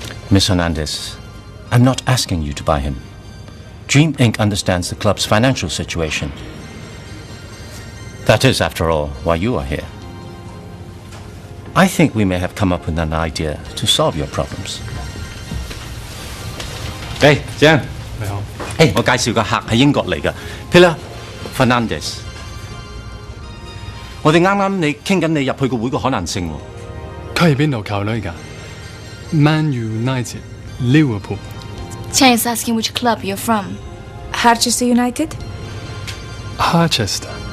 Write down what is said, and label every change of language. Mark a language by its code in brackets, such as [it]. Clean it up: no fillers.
[en] Miss Hernandez, I'm not asking you to buy him. Dream Inc. understands the club's financial situation. That is, after all, why you are here. I think we may have come up with an idea to solve your problems. Hey, Jiang. [yue] 你好。我介紹個客係英國嚟嘅 Pilar Fernandez。我哋啱啱你傾緊你入去個會個可能性喎。佢係邊度球隊㗎 ？Man United, Liverpool. [en] Chang's asking which club you're from. Harchester United? Harchester.